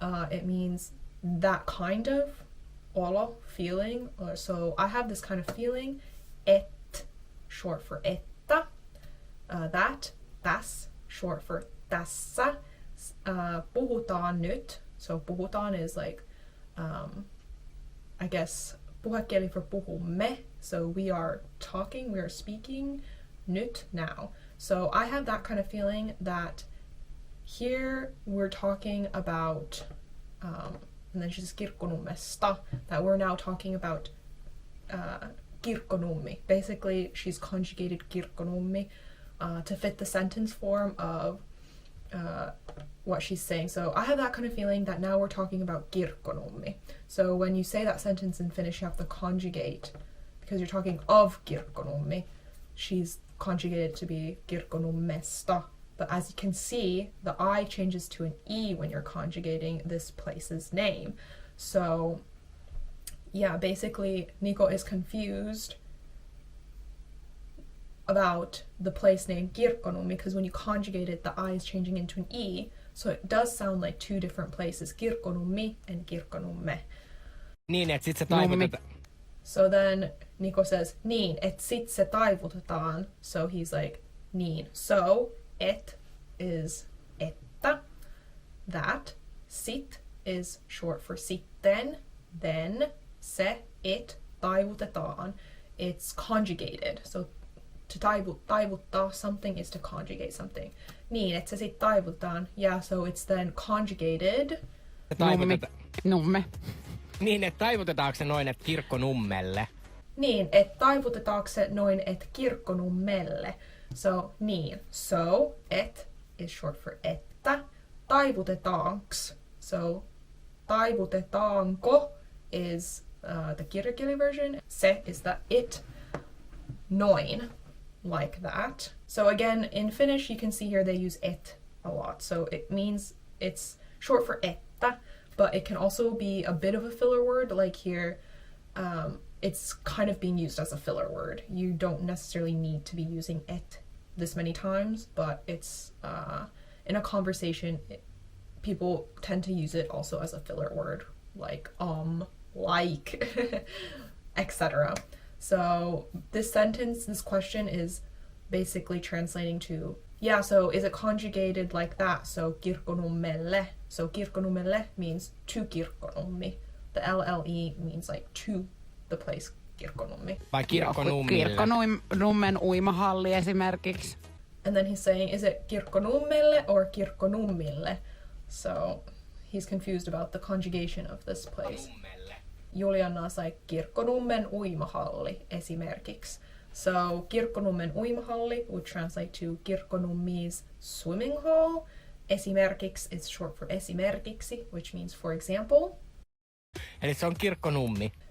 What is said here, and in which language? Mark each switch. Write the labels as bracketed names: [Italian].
[English] It means that kind of olo, feeling. So I have this kind of feeling. Et, short for etta. That, that's, short for tässä. [Finnish] Puhutaan nyt. [English] So puhutaan is like, I guess, puhekieli for puhumme. So we are talking, we are speaking. Nyt, now. So I have that kind of feeling that here we're talking about, and then she says Kirkkonummesta, that we're now talking about Kirkkonummi. Basically, she's conjugated Kirkkonummi to fit the sentence form of what she's saying. So I have that kind of feeling that now we're talking about Kirkkonummi. So when you say that sentence in Finnish, you have to conjugate, because you're talking of Kirkkonummi. She's conjugated to be Kirkkonummesta. But as you can see, the I changes to an E when you're conjugating this place's name. So yeah, basically Nico is confused about the place name Kirkkonummi, because when you conjugate it, the I is changing into an E. So it does sound like two different places, Kirkkonummi and Kirkkonumme. [Finnish] Niin, että sit se taivutetaan. [English] So then Nico says, [Finnish] niin, et sit se taivutetaan. [English] So he's like, niin. So, et is että, that. Sit is short for sitten, then. Se, it, taivutetaan. It's conjugated. So to taivuttaa something is to conjugate something. [Finnish] Niin, et se sit taivutetaan. [English] Yeah, so it's then conjugated. [Finnish] Numme. Niin, että taivutetaanko se noin, että Kirkkonummelle? Niin, et taivutetaanko se noin, et Kirkkonummelle. So, niin. [English] So, et is short for että. Taivutetaanks. So, taivutetaanko is the kirjakieli version. Se is the it. Noin. Like that. So again, in Finnish, you can see here they use et a lot. So it means it's short for että, but it can also be a bit of a filler word. Like here, it's kind of being used as a filler word. You don't necessarily need to be using et this many times, but it's in a conversation, people tend to use it also as a filler word, like like, etc. So this sentence, this question is basically translating to, yeah, so is it conjugated like that? So Kirkkonummelle. So Kirkkonummelle means to Kirkkonummi. The LLE means like to the place Kirkkonummi. [Finnish] Vai Kirkkonummille? Kirkkonummen uimahalli esimerkiksi. [English] And then he's saying, is it Kirkkonummelle or Kirkkonummille? So he's confused about the conjugation of this place. [Finnish] Juliana sai Kirkkonummen uimahalli esimerkiksi. [English] So Kirkkonummen uimahalli would translate to Kirkkonummi's swimming hall. Esimerkiksi is short for esimerkiksi, which means for example. [Finnish] Eli se on Kirkkonummi.